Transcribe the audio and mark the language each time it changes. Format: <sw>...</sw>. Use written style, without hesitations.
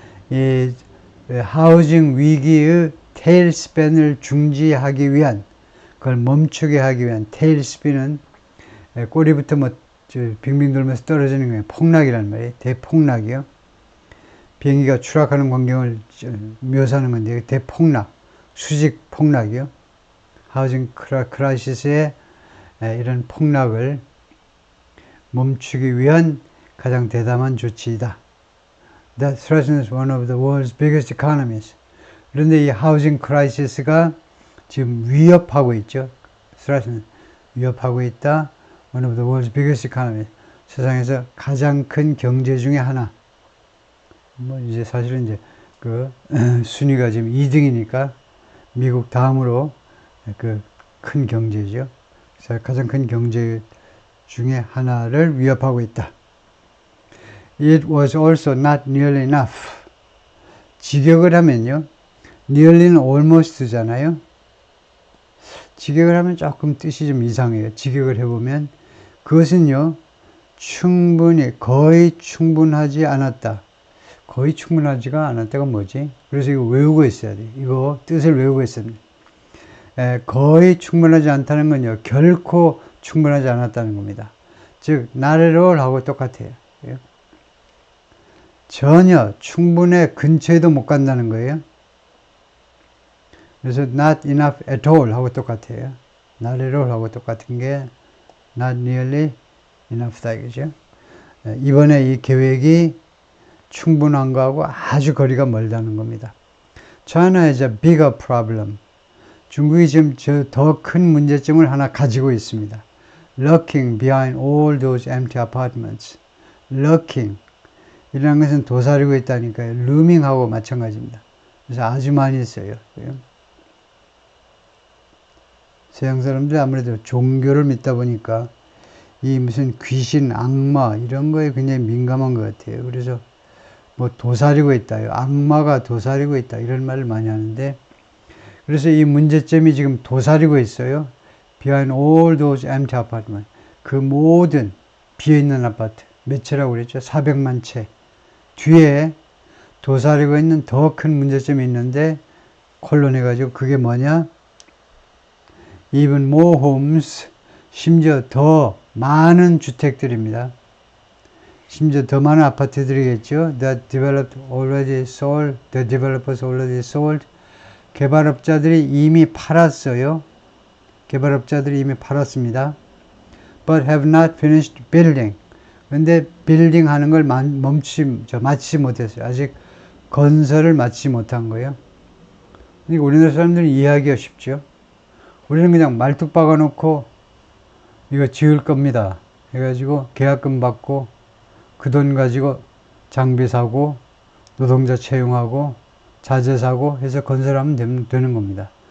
<ko>이 하우징 위기의 테일스팬을 중지하기 위한, 그걸 멈추게 하기 위한, 테일스핀은 꼬리부터 뭐 빙빙 돌면서 떨어지는 거예요. 폭락이라는 말이에요. 대폭락이요. 비행기가 추락하는 광경을 묘사하는 건데 대폭락, 수직 폭락이요. 하우징 크라이시스의 이런 폭락을 멈추기 위한 가장 대담한 조치이다.</ko> <en>That threatens one of the world's biggest economies.</en> <ko>그런데 이 하우징 크라이시스가 지금 위협하고 있죠. threaten, 위협하고 있다.</ko> <en>One of the world's biggest economies.</en> <ko>세상에서 가장 큰 경제 중에 하나. 뭐 이제 사실은 이제 그 순위가 지금 2등이니까 미국 다음으로 그 큰 경제죠. 그래서 가장 큰 경제 중에 하나를 위협하고 있다.</ko> <en>It was also not nearly enough.</en> <ko>직역을 하면요. nearly는 almost잖아요. 직역을 하면 조금 뜻이 좀 이상해요. 직역을 해보면 그것은요. 충분히, 거의 충분하지 않았다. 거의 충분하지가 않았다가 뭐지? 그래서 이거 외우고 있어야 돼. 이거 뜻을 외우고 있습니다. 거의 충분하지 않다는 건요. 결코 충분하지 않았다는 겁니다. 즉,</ko> <en>not at all</en> <ko>하고 똑같아요. 전혀 충분의 근처에도 못 간다는 거예요. 그래서</ko> <en>not enough at all</en> <ko>하고 똑같아요.</ko> <en>not at all</en> <ko>하고 똑같은 게</ko> <en>not nearly enough</en> <ko>다 이거죠. 이번에 이 계획이 충분한 거하고 아주 거리가 멀다는 겁니다.</ko> <en>China is a bigger problem.</en> <ko>중국이 지금 더 큰 문제점을 하나 가지고 있습니다.</ko> <en>Lurking behind all those empty apartments. Lurking.</en> <ko>이라는 것은 도사리고 있다니까요. 루밍하고 마찬가지입니다. 그래서 아주 많이 써요. 서양 사람들이 아무래도 종교를 믿다 보니까 이 무슨 귀신, 악마 이런 거에 굉장히 민감한 것 같아요. 그래서 뭐 도사리고 있다요. 악마가 도사리고 있다. 이런 말을 많이 하는데 그래서 이 문제점이 지금 도사리고 있어요.</ko> <en>Behind all those empty apartments.</en> <ko>그 모든 비어있는 아파트. 몇 채라고 그랬죠? 400만 채. 뒤에 도사리고 있는 더 큰 문제점이 있는데 콜론해가지고 그게 뭐냐?</ko> <en>Even more homes.</en> <ko>심지어 더 많은 주택들입니다. 심지어 더 많은 아파트들이겠죠.</ko> <en>The developers already sold.</en> <ko>개발업자들이 이미 팔았어요. 개발업자들이 이미 팔았습니다.</ko> <en>But have not finished building.</en> <ko>근데 빌딩 하는 걸 마치지 못했어요. 아직 건설을 마치지 못한 거예요. 그러니까 우리나라 사람들은 이해하기가 쉽죠. 우리는 그냥 말뚝 박아놓고 이거 지을 겁니다. 해가지고 계약금 받고 그 돈 가지고 장비 사고 노동자 채용하고 자재 사고 해서 건설하면 되는 겁니다.</ko>